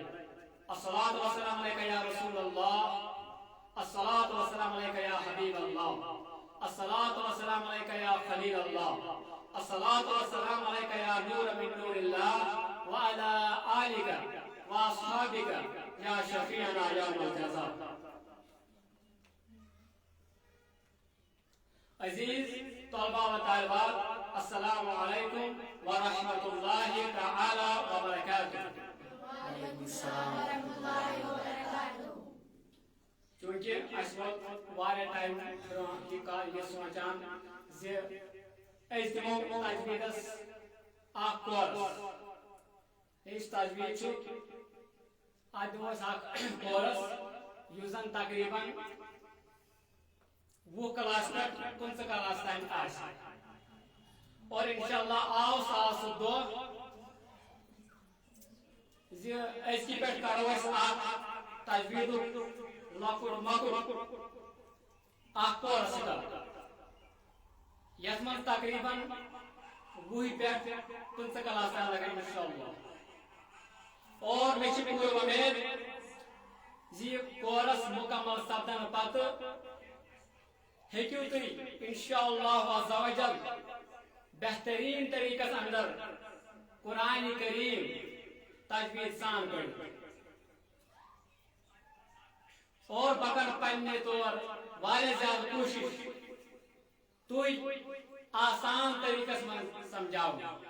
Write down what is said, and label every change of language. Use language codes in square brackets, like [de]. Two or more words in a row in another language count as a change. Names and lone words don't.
[ar] الصلاة والسلام عليك يا رسول الله، الصلاة والسلام عليك يا حبيب الله، الصلاة والسلام عليك يا خليل الله، الصلاة والسلام عليك يا نور من نور الله وعلى آلك وأصحابك يا شفيعنا يوم الجزاء. [ur] عزیز طلبہ و طالبات، [ar] السلام علیکم ورحمۃ اللہ تعالی وبرکاتہ. وعلیکم السلام ورحمۃ اللہ وبرکاتہ. [ks] چونکہ اس وقت واریاہ ٹائم یہ سوچان زِ أسۍ دِمو تجویٖدس اکھ کورس. یُس تجویٖد چھُ اتھ دِمو أسۍ اکھ کورس یُس زن تقریباً 20 کلاس پہ 15 کلاس تام آسہِ. اور انشاءاللہ آو ساس دۄہ زِ أزکہِ پٮ۪ٹھ کرو أسۍ اکھ تجویٖدُک لۄکُٹ مۄکُٹ اکھ [en] course start [ks] یتھ منٛز تقریباً 20 پٮ۪ٹھ 15 کلاس تام لگن انشاءاللہ. اور مےٚ چھِ پوٗرٕ وۄمید زِ یہِ کورس مُکمل سپدنہٕ پتہٕ ہیٚکِو تُہۍ انشاءاللہ [ar] عز وجل [ks] بہترین طریقس اندر قرآن کریم تجوید سان پڑھِتھ. اور بکر پننہِ طور واریاہ زیادٕ کوٗشش تُہۍ آسان طریقس منٛز سمجھاوُن.